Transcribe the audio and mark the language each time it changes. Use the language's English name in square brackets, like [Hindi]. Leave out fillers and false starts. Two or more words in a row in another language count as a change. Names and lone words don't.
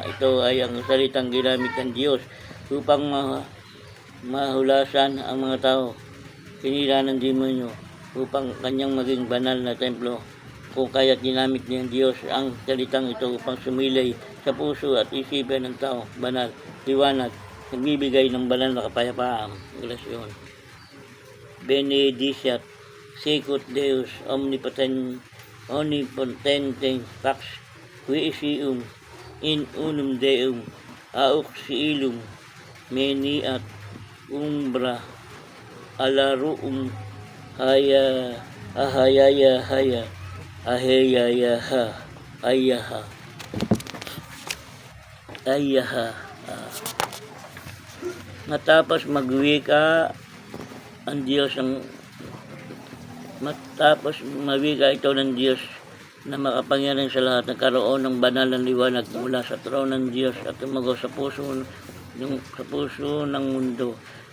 [Filipino] Ito ay ang salitang ginamit ng Diyos upang mahulasan ang mga tao. Pinila ng demonyo upang kanyang maging banal na templo. Kung kaya't ginamit niya ng Diyos ang salitang ito upang sumilay sa puso at isipan ng tao, banal, liwanag, nagbibigay ng banal na kapayapaan. Relasyon. [Latin] Benediciat Sicut Deus Omnipotente Pax Quiesium in unum Deum Auxilium Meniat Umbra Alaruum [Filipino] Ayaha Matapos magwika ang Diyos matapos mawika ito ng Diyos na makapangyarihan sa lahat, nagkaroon ng banal na liwanag mula sa trono ng Diyos at tumago sa puso ng mundo.